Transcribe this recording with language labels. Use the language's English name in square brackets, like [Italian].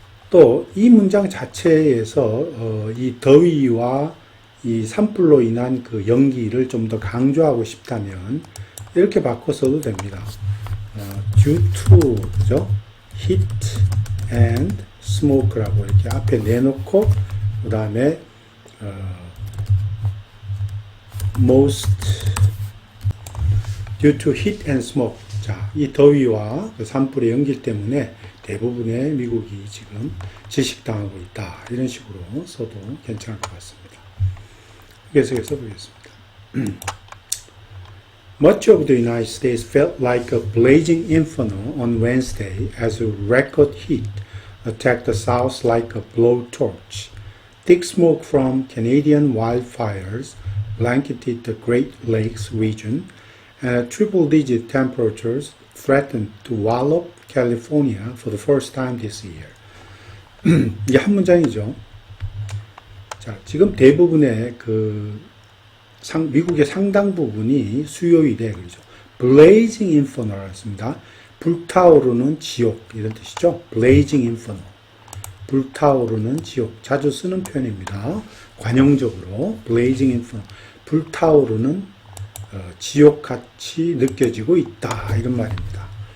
[Korean] 또 이 문장 자체에서 이 더위와 이 산불로 인한 그 연기를 좀 더 강조하고 싶다면 이렇게 바꿔 써도 됩니다. due to, 그죠? [English] heat and smoke라고 [Korean] 이렇게 앞에 내놓고, 그 다음에, [English] most due to heat and smoke. [Korean] 자, 이 더위와 그 산불의 연기 때문에 대부분의 미국이 지금 질식당하고 있다. 이런 식으로 써도 괜찮을 것 같습니다. 계속해서 보겠습니다. [English] Much of the United States felt like a blazing inferno on Wednesday as a record heat attacked the South like a blowtorch. Thick smoke from Canadian wildfires blanketed the Great Lakes region, and triple-digit temperatures threatened to wallop California for the first time this year. [Korean] 이게 한 문장이죠. 자, 지금 대부분의 미국의 상당 부분이 수요일에 그러죠. blazing inferno라고 씁니다. 불타오르는 지옥 이런 뜻이죠. blazing inferno. 불타오르는 지옥. 자주 쓰는 표현입니다. 관용적으로 blazing inferno. 불타오르는 지옥같이 느껴지고 있다 이런 말입니다.